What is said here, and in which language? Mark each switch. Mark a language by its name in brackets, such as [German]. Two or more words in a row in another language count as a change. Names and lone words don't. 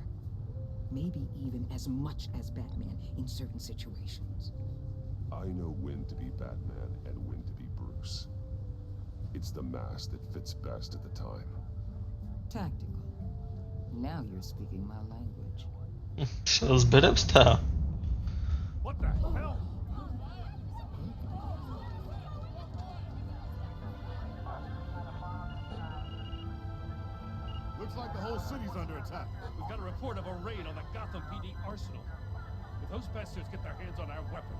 [English] Maybe even as much as Batman in certain situations. I know when to be Batman and when to be Bruce. It's the mask that fits best at the time. Tactical. Now you're speaking my language. [Bulgarian] ще разберем с тая. [English] What the hell? Looks like the whole city's under attack. We've got a report of a raid on the Gotham PD arsenal. If those bastards get their hands on our weapons,